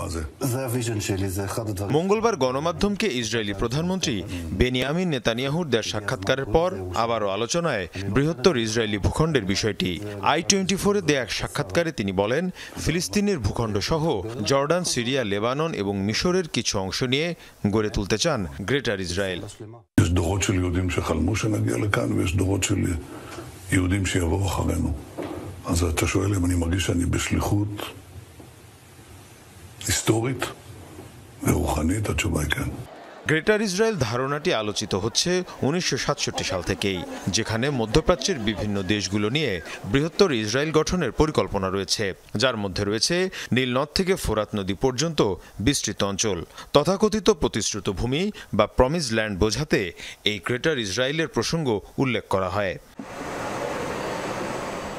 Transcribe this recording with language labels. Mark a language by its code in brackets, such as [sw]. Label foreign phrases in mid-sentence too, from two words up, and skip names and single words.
[bn] মঙ্গলবার গণমাধ্যমকে ইসরায়েলি প্রধানমন্ত্রী বেনিয়ামিন নেতানিয়াহুর দেওয়া সাক্ষাৎকারের পর আবারও আলোচনায় বৃহত্তর ইসরায়েলি ভূখণ্ডের বিষয়টি। i24-এ দেয়া এক সাক্ষাৎকারে তিনি বলেন, ফিলিস্তিনের ভূখণ্ড সহ জর্ডান, সিরিয়া, লেবানন এবং মিশরের কিছু অংশ নিয়ে গড়ে তুলতে চান গ্রেটার ইসরায়েল। [he] יש דורות של יהודים שחלמו שנגיע לכאן ויש דורות של יהודים שיבואו אחרינו. אז אתה שואל אם אני מרגיש שאני בשליחות היסטורית ורוחנית, התשובה היא כן. [bn] গ্রেটার ইসরায়েল ধারণাটি আলোচিত হচ্ছে 1967 সাল থেকেই, যেখানে মধ্যপ্রাচ্যের বিভিন্ন দেশগুলো নিয়ে বৃহত্তর ইসরায়েল গঠনের পরিকল্পনা রয়েছে, যার মধ্যে রয়েছে নীল নদ থেকে ফোরাত নদী পর্যন্ত বিস্তৃত অঞ্চল। তথাকথিত প্রতিশ্রুত ভূমি বা [en] promise land [bn] বোঝাতে এই গ্রেটার ইসরায়েলের প্রসঙ্গ উল্লেখ করা হয়।